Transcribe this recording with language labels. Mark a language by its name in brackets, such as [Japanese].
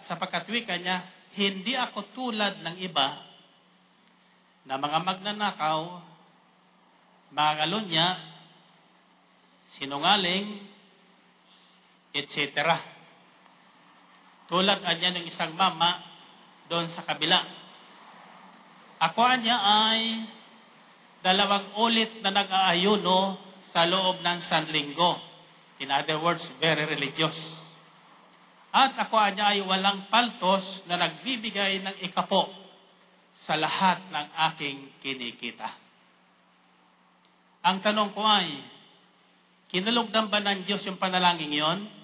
[Filipino] Sapagkat wika niya, hindi ako tulad ng iba na mga magnanakaw, mga kalunya, sinungaling, etc. Tulad niya ng isang mama doon sa kabila. Ako niya ay 2 ulit na nag-aayuno sa loob ng Sanlinggo. [English] In other words, very religious. [Filipino] At ako niya ay walang paltos na nagbibigay ng ikapo sa lahat ng aking kinikita. Ang tanong ko ay, kinalugdan ba ng Diyos yung panalangin yon?